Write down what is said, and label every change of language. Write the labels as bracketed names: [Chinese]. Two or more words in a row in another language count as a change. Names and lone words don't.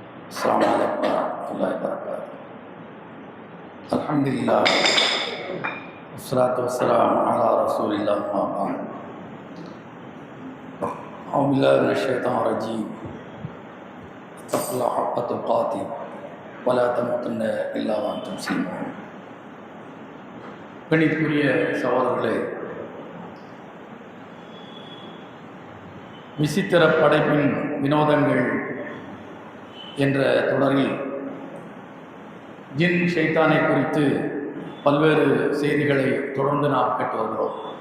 [Arabic] السلام عليكم ورحمة الله وبركاته. الحمد لله والصلاة والسلام على رسول الله أما بعد. أعوذ بالله من الشيطان الرجيم. اتقوا الله حق تقاته ولا تموتن إلا وأنتم مسلمون. [Tamil] கணிதக்குரிய சகோதரர்களே, விசித்திர படைப்பின் வினோதங்கள் என்ற தொடரில் ஜின் ஷைத்தானை குறித்து பல்வேறு செய்திகளை தொடர்ந்து நாம் கேட்டு வருகிறோம்.